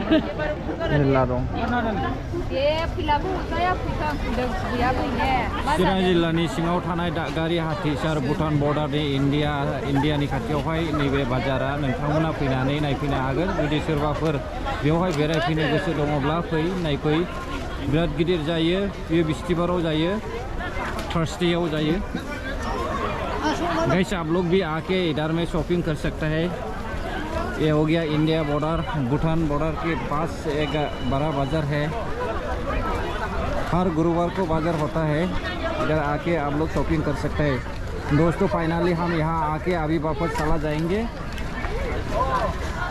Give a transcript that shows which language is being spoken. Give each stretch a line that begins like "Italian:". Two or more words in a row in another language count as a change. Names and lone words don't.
Bodo: Nila dong. चिरां जिल्लानि सिङाव थानाय दागारि हाथिसार भुटान बर्डारनि इन्डियानि खाथियावहाय नैबे बाजारा नोंथांमोना फैनानै नायफैनो हागोन। जुदि सोरबाफोर बेवहाय बेरायफैनो गोसो दङब्ला फै नायफै। बिराद गिदिर जायो। बेयो बिस्तिबाराव जायो, थर्सडेयाव जायो।
Hindi: गाइस आप लोग भी आके इधर में शॉपिंग कर सकता है। ये हो गया इंडिया बॉर्डर, भूटान बॉर्डर के पास एक बड़ा बाजार है। हर गुरुवार को बाजार होता है। इधर आके आप लोग शॉपिंग कर सकते हैं। दोस्तों फाइनली हम यहाँ आके अभी वापस चला जाएंगे।